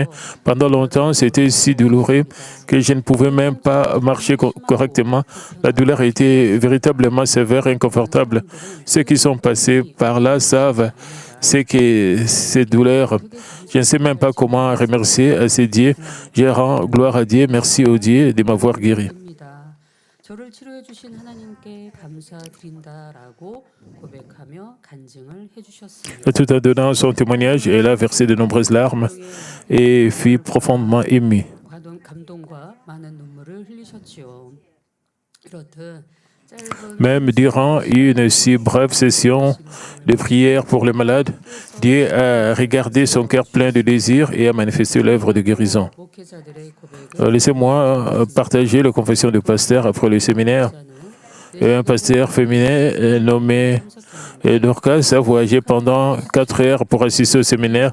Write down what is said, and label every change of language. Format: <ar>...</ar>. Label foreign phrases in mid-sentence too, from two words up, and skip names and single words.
<fr>Pendant longtemps, c'était si douloureux que je ne pouvais même pas marcher correctement. La douleur était véritablement sévère et inconfortable. Ceux qui sont passés par là savent ce que cette douleur. Je ne sais même pas comment remercier à ces dieux. Je rends gloire à Dieu, merci au Dieu de m'avoir guéri.</fr> <ko>저를 치료해 주신 하나님께 감사드린다라고 고백하며 간증을 해주셨습니다.</ko> <fr>Tout en donnant son témoignage, elle a versé de nombreuses larmes et fut profondément émue.</fr> <ko>감동과 많은 눈물을 흘리셨지요. 이렇듯</ko> <fr>Même durant une si brève session de prière pour les malades, Dieu a regardé son cœur plein de désir et a manifesté l'œuvre de guérison. Laissez-moi partager la confession du pasteur après le séminaire. Un pasteur féminin nommé Dorcas a voyagé pendant 4 heures pour assister au séminaire.</fr>